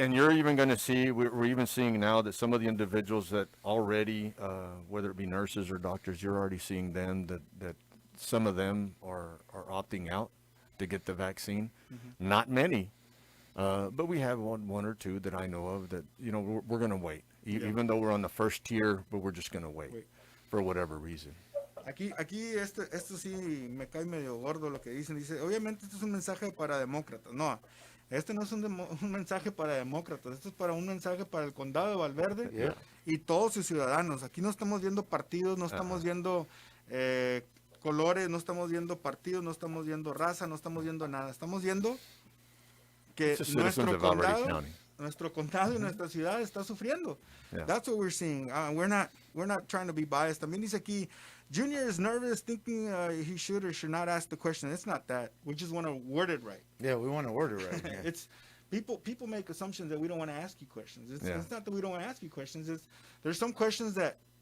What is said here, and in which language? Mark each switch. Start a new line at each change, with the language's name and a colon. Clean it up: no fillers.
English: And you're even going to see, we're even seeing now that some of the individuals that already, whether it be nurses or doctors, you're already seeing them that some of them are opting out to get the vaccine. Not many. But we have one or two that I know of that, we're going to wait. Even though we're on the first tier, but we're just going to wait for whatever reason.
Spanish: Aquí esto sí me cae medio gordo lo que dicen. Dice, obviamente esto es un mensaje para demócratas. No, este no es un mensaje para demócratas. Esto es para un mensaje para el condado de Valverde y todos sus ciudadanos. Aquí no estamos viendo partidos, no estamos viendo colores, no estamos viendo partidos, no estamos viendo raza, no estamos viendo nada. Estamos viendo que nuestro condado y nuestra ciudad está sufriendo.
English: That's what we're seeing. We're not trying to be biased.
Spanish: También dice aquí,
English: Junior is nervous, thinking he should or should not ask the question. It's not that. We just want to word it right. Yeah, we want to word it right. Yeah. It's people make assumptions that we don't want to ask you questions. It's not that we don't want to ask you questions. There's some questions that